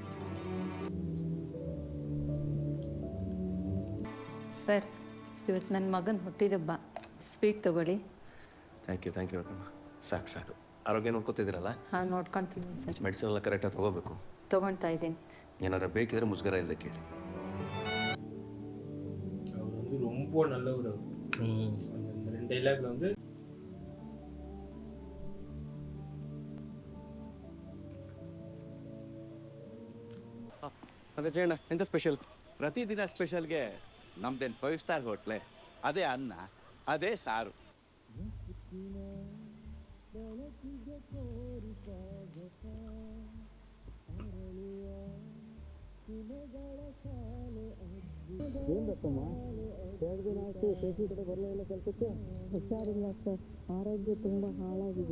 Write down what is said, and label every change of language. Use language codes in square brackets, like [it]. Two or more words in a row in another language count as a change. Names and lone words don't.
[kn] ಸರ್, ಇವತ್ತು ನನ್ನ ಮಗನ ಹುಟ್ಟಿದಬ್ಬ, ಸ್ವೀಟ್ ತಗೊಳ್ಳಿ. [en] thank you [kn] ರತ್ನಮ್ಮ. ಸಾಕು ಆರೋಗ್ಯ ನೋಡ್ಕೊತಿದ್ದೀರಲ್ಲ? ಹಾಂ, ನೋಡ್ಕೊತೀನಿ ಸರ್. ಮೆಡಿಸಿನ್ ಎಲ್ಲ ಕರೆಕ್ಟಾಗಿ ತಗೋಬೇಕು. ತೊಗೊಳ್ತಾ ಇದ್ದೀನಿ. ಏನಾದ್ರು ಬೇಕಿದ್ರೆ ಮುಜುಗರ ಇಲ್ಲದೆ ಕೇಳಿ. [ta] அவர் வந்து ரொம்ப நல்லவர். அந்த 2 டைலாக்ல வந்து [kn] ಮತ್ತೆ ಜಯಣ್ಣ ಎಂತ ಸ್ಪೆಷಲ್? ಪ್ರತಿದಿನ ಸ್ಪೆಷಲ್ಗೆ ನಮ್ದೇನು 5 ಸ್ಟಾರ್ ಹೋಟ್ಲೆ, ಅದೇ ಅನ್ನ ಅದೇ ಸಾರು. ಹುಷಾರಿಲ್ಲ ಸರ್, ಆರೋಗ್ಯ ತುಂಬ ಹಾಳಾಗಿದೆ.